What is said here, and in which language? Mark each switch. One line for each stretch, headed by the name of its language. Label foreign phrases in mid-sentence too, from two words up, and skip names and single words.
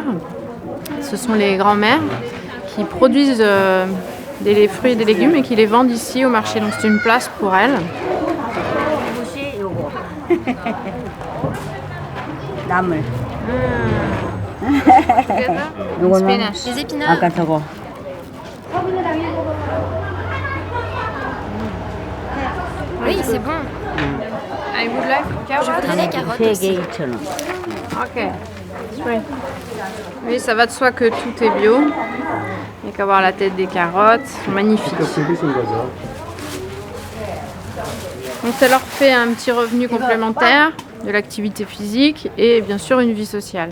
French: Ce sont les grands-mères qui produisent des fruits et des légumes et qui les vendent ici au marché. Donc c'est une place pour elles.
Korean: 나물.
French: Des épinards.
Korean: 아까 저거.
French: Oui, c'est bon.
English: I would like
French: Je voudrais des carottes
Korean: 세
French: aussi.
Korean: 개 2,000원.
French: Ok. Oui, ça va de soi que tout est bio. Il n'y a qu'à voir la tête des carottes, elles sont magnifiques. Donc ça leur fait un petit revenu complémentaire, de l'activité physique et bien sûr une vie sociale.